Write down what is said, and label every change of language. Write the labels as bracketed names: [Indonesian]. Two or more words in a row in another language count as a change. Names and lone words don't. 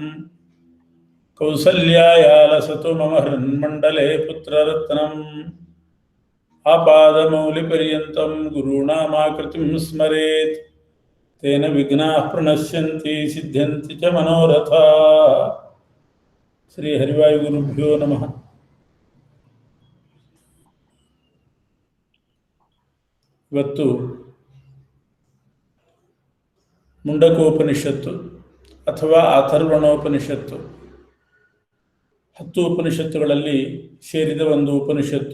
[Sanskrit] कौसल्यायालसतु मम हृन्मण्डले पुत्ररत्नम् आपादमौलिपर्यन्तं गुरूणामाकृतिं स्मरेत् तेन विघ्नाः प्रणश्यन्ति सिद्ध्यन्ति च मनोरथाः. श्री हरिवायुगुरुभ्यो नमः. [Kannada] ಇವತ್ತು ಮುಂಡಕೋಪನಿಷತ್ತು ಅಥವಾ ಅಥರ್ವಣೋಪನಿಷತ್ತು 10 ಉಪನಿಷತ್ತುಗಳಲ್ಲಿ ಸೇರಿದ ಒಂದು ಉಪನಿಷತ್ತು.